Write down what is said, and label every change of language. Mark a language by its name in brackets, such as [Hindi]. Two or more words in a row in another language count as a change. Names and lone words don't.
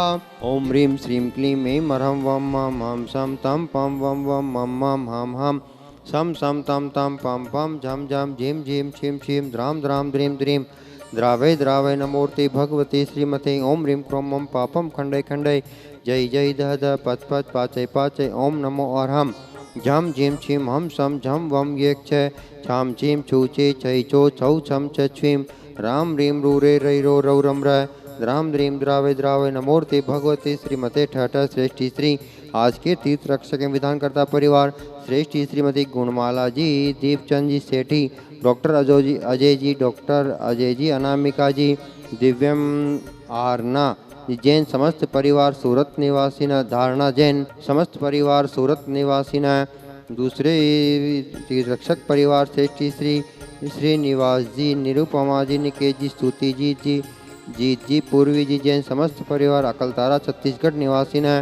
[Sanskrit] ओम ह्रीं श्रीं क्लीं ऐं ह्रं वम मम हम सम तम पम वम वम मम मम हम सम सम तम तम पम पम झम झम झीम झीम छीम छीम द्राम द्राम द्रीम द्रीम द्रावे द्रावे नमूर्ति भगवती श्रीमती। ओम ह्रीं क्रों मम पापम खंडे खंडे जय जय दह दह पच पच पाचय पाचय ओम नमो अर्हम झम झीम छीम हम सम झम वम येक छ छाम चीम छू चे छै चो छौ छम छ छीम राम रीम रू रे रै रो रौ रम र द्राम द्रीम द्रावे द्रावे नमूर्ति भगवती श्रीमते ठठ श्रेष्ठी श्री। [Hindi] आज के तीर्थ रक्षक एवं विधानकर्ता परिवार श्रेष्ठी श्रीमती गुणमाला जी, दीपचंद जी सेठी, डॉक्टर अजय जी, डॉक्टर अजय जी, अनामिका जी, दिव्यम आरना जैन, समस्त परिवार सूरत निवासी न, धारणा जैन समस्त परिवार सूरत निवासी न, दूसरे तीर्थ रक्षक परिवार श्रेष्ठी श्री श्रीनिवास जी, निरुपमा जी, निकेश जी, स्तुति जी, जीत जी, पूर्वी जी जैन समस्त परिवार अकलतारा छत्तीसगढ़ निवासी हैं।